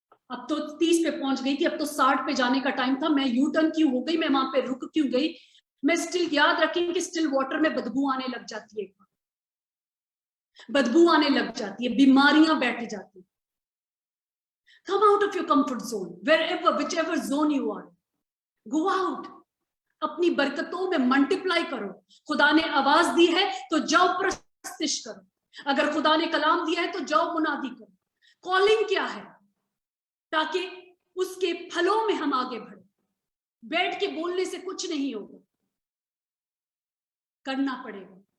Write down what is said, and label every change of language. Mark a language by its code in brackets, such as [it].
[hi] अब तो 30 पे पहुंच गई थी, अब तो 60 पे जाने का टाइम था, मैं यू टर्न क्यों हो गई, मैं वहां पे रुक क्यों गई। मैं स्टिल, याद रखें कि स्टिल वाटर में बदबू आने लग जाती है, बदबू आने लग जाती है, बीमारियां बैठ जाती है। [en] Come out of your comfort zone, wherever, whichever zone you are. Go out. [hi] अपनी बरकतों में मल्टीप्लाई करो। खुदा ने आवाज दी है तो जाओ प्रस्तिश करो, अगर खुदा ने कलाम दिया है तो जाओ मुनादी करो। कॉलिंग क्या है, ताकि उसके फलों में हम आगे बढ़े। बैठ के बोलने से कुछ नहीं होगा, करना पड़ेगा।